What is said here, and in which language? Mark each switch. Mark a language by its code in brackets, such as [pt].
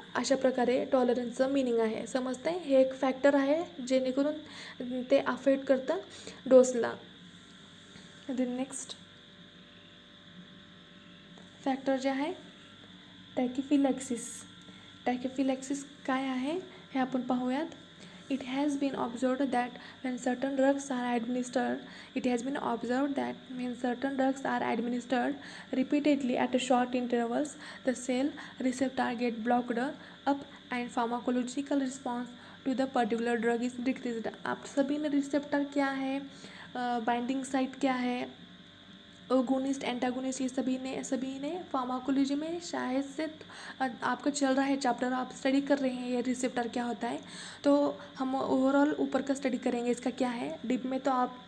[mr] अशा प्रकारे टॉलरन्सचं मिनिंग आहे. समजतं आहे. हे एक फॅक्टर आहे जेणेकरून ते अफेक्ट करतं डोसला. नेक्स्ट फॅक्टर जे आहे टॅकिफिलॅक्सिस काय आहे हे आपण पाहूयात. [en] It has been observed that when certain drugs are administered repeatedly at short intervals, the cell receptor get blocked up and pharmacological response to the particular drug is decreased. [hi] आप सभी ने receptor क्या है, बाइंडिंग साइट क्या है, agonist antagonist, ये सभी ने फार्माकोलॉजी में शायद से आपका चल रहा है चैप्टर, आप स्टडी कर रहे हैं ये रिसेप्टर क्या होता है. तो हम ओवरऑल ऊपर का स्टडी करेंगे इसका क्या है. डीप में तो आप